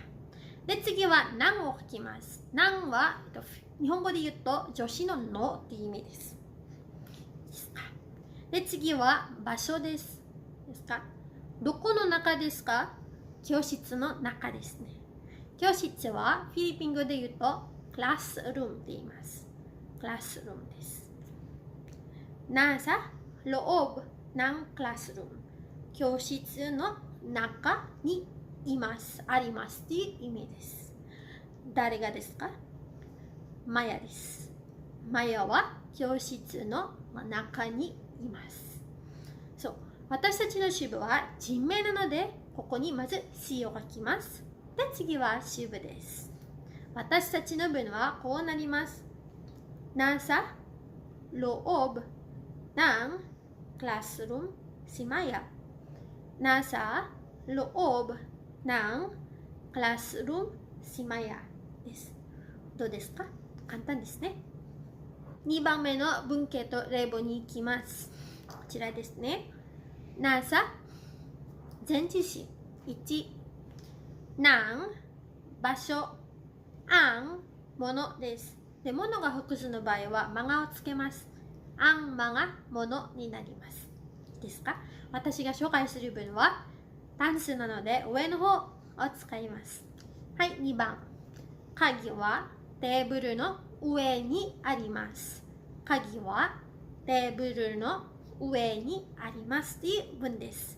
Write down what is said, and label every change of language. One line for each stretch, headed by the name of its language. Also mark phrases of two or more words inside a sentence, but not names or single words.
Japanese: で、次はナンを書きます。ナンは日本語で言うと女子ののっていう意味です。ですか？で、次は場所です。ですか？どこの中ですか？教室の中ですね。教室はフィリピン語で言うとクラスルームって言います。クラスルームです。
Filipino: nasa loob ng classroom。
Japanese: 教室の中にいます。ありますっていう意味です。誰がですか？マヤです。マヤは教室の中にいます。そう。私たちの支部は人名なので、ここにまず C を書きます。で、次は支部です。私たちの文はこうなります。
Filipino: Nasa loob ng classroom si Maya。 Nasa loob ng classroom si Maya
Japanese: です。どうですか？簡単ですね。2番目の文型と例文に行きます。こちらですね。nasa 前置詞1 ng 場所 ang ものです。で、ものが複数の場合はマガをつけます。
Filipino: ang mga
Japanese: ものになります。ですか？私が紹介する文は単数なので上の方を使います。はい、2番。鍵はテーブルの上にあります。鍵はテーブルの上にありますという文です。